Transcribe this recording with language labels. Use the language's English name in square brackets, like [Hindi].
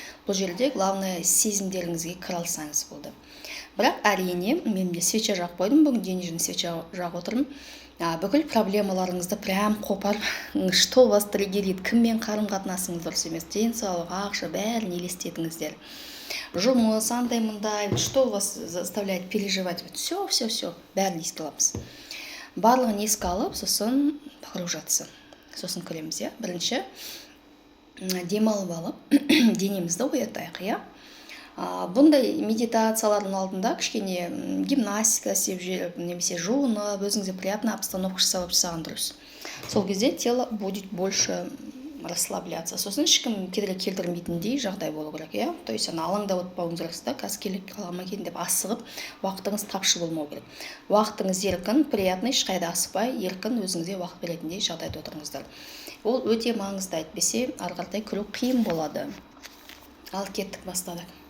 [Kazakh] Бұл жерде главное сезімдеріңізге кіре алсаңыз болды. Бірақ әрине, мен де свеча жағып қойдым, бүгін [Russian] денежный свеча [Kazakh] жағып отырмын. Бүкіл проблемаларыңызды прям қопарып, [Russian] что вас триггерит, [Kazakh] кіммен қарым-қатынасыңыз дұрыс емес, денсаулық, ақша, бәрін елестетіңіздер. Жұмыс, андай-мындай, [Russian] что вас заставляет переживать, все, [Kazakh] бәрін еске аламыз. Барлығын еске алып, сосын погружаться. Сосын кіреміз, Бірінші демалып алып, денемізді оятайық, Бұндай медитациялардың алдында кішкене гимнастика істеп жүріп, немесе жуынып, өзіңізге [Russian] приятный обстановка [Kazakh] жасаған дұрыс. Сол кезде [Russian] тело будет больше расслабляться. [Kazakh] Сосын ешкім кедергі келтірмейтіндей жағдай болу керек, [Russian] То есть [Kazakh] алаңда отпауыңыз керексіз, қазір келіп қалама екен деп асығып, уақытыңыз тапшы болмау керек. Уақытыңыз еркін, приятный, ешқайда асықпай, еркін өзіңізге уақыт беретіндей жағдайда отырыңыздар. Ол өте маңызды, әйтпесе ары қаратай күру қиын болады. Ал кеттік, бастадық.